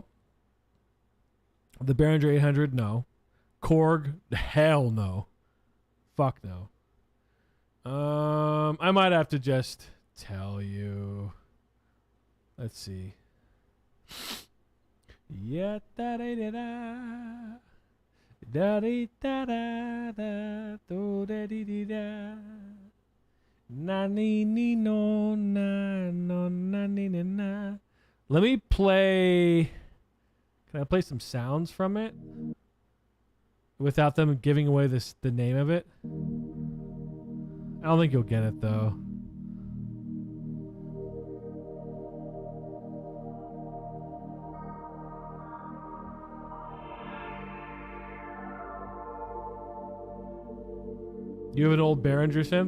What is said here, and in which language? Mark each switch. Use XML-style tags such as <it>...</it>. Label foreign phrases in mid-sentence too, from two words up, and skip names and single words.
<en>The Behringer 800? No. Korg? Hell no. Fuck no. I might have to just tell you. Let's see. Yeah, da da da da. Da da da da da do da dee dee da. Na ni ni no na no na ni na na. Let me play. Can I play some sounds from it without them giving away the name of it? I don't think you'll get it though. You have an old Behringer synth?</en>